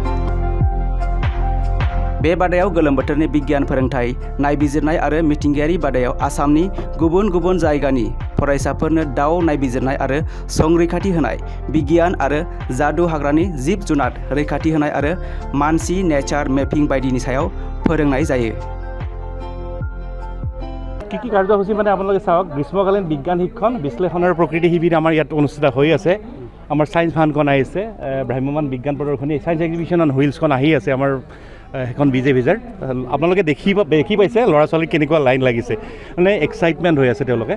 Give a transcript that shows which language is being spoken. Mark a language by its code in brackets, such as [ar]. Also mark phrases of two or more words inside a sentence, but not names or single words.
[brx] बे बादायाव गोलोम बोथोरनि बिगियान फोरोंथाय नायबिजिरनाय आरो मिथिंगायारि बादायाव आसामनि गुबुन गुबुन जायगानि फरायसाफोरनो दाव नायबिजिरनाय आरो संरैखाथि होनाय, बिगियान आरो जादु हाग्रानि जिब जुनार रैखाथि होनाय आरो मानसि नेचार मेपिं बायदिनि सायाव फोरोंनाय जायो। [as] কি কাৰ্যসূচী মানে আপোনালোকে চাওক, গ্ৰীষ্মকালীন বিজ্ঞান শিক্ষণ বিশ্লেষণৰ প্ৰকৃতি শিবিৰ আমাৰ ইয়াত অনুষ্ঠিত হৈ আছে। আমাৰ [en] science funখন [as] আহিছে, ভ্ৰাম্যমান বিজ্ঞান প্ৰদৰ্শনী [en] science exhibition on wheelsখন [as] আহি আছে আমাৰ সেইখন বিজেভিজাৰ। আপোনালোকে দেখি পাইছে ল'ৰা ছোৱালীক কেনেকুৱা লাইন লাগিছে, মানে এক্সাইটমেণ্ট হৈ আছে তেওঁলোকে।